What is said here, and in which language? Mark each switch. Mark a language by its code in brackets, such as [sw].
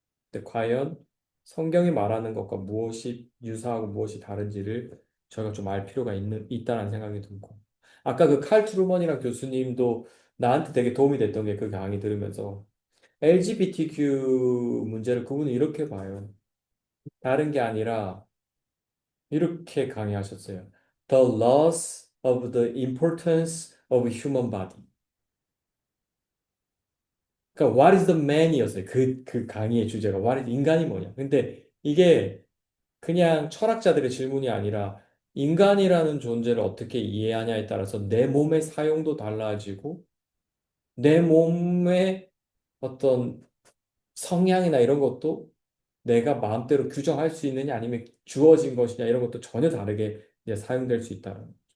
[ko] 근데 과연 성경이 말하는 것과 무엇이 유사하고 무엇이 다른지를 저희가 좀 알 필요가 있다는 생각이 들고. 아까 그 칼 트루먼이랑 교수님도 나한테 되게 도움이 됐던 게 그 강의 들으면서 LGBTQ 문제를 그분은 이렇게 봐요. 다른 게 아니라 이렇게 강의하셨어요. [en] The loss of the importance of human body. [ko] 그러니까 [en] what is the man이었어요. [ko] 그 강의의 주제가 인간이 뭐냐. 근데 이게 그냥 철학자들의 질문이 아니라 인간이라는 존재를 어떻게 이해하냐에 따라서 내 몸의 사용도 달라지고 내 몸의 어떤 성향이나 이런 것도 내가 마음대로 규정할 수 있느냐 아니면 주어진 것이냐 이런 것도 전혀 다르게 이제 사용될 수 있다는.